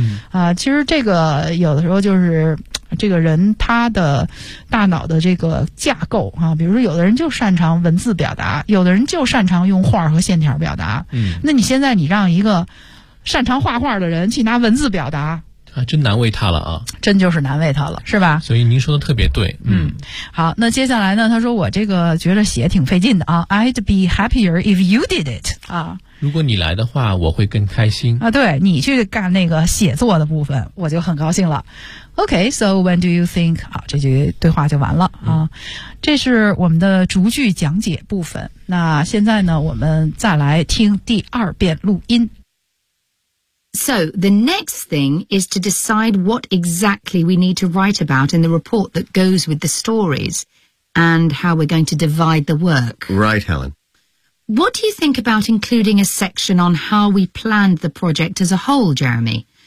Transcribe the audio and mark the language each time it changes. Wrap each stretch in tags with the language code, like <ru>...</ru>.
<zh>啊，其实这个有的时候就是这个人他的大脑的这个架构啊，比如说有的人就擅长文字表达，有的人就擅长用画和线条表达。嗯，那你现在你让一个擅长画画的人去拿文字表达。啊，真难为他了啊！真就是难为他了，是吧？所以您说的特别对，好，那接下来呢？他说我这个觉得写挺费劲的啊。</zh> <en>I'd be happier if you did it 啊。</en> <zh>如果你来的话，我会更开心啊。对你去干那个写作的部分，我就很高兴了。</zh> <en>Okay, so when do you think？</en> <zh>好，这句对话就完了啊。这是我们的逐句讲解部分。那现在呢，我们再来听第二遍录音。</zh> <en>So, the next thing is to decide what exactly we need to write about in the report that goes with the stories and how we're going to divide the work. Right, Helen. What do you think about including a section on how we planned the project as a whole, Jeremy?</en>